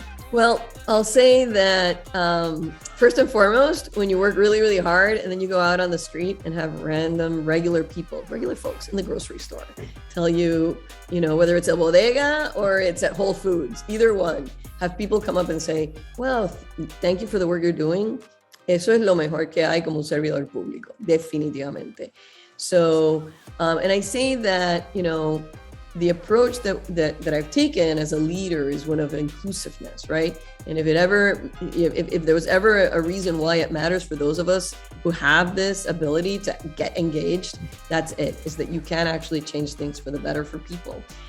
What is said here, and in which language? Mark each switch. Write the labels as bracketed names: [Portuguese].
[English] Well, I'll say that first and foremost, when you work really, really hard and then you go out on the street and have random regular folks in the grocery store tell you, whether it's at Bodega or it's at Whole Foods, either one, have people come up and say, well, thank you for the work you're doing. [Spanish] Eso es lo mejor que hay como un servidor público, definitivamente. [English] So, and I say that, the approach that I've taken as a leader is one of inclusiveness, right? And if there was ever a reason why it matters for those of us who have this ability to get engaged, that's it, is that you can actually change things for the better for people.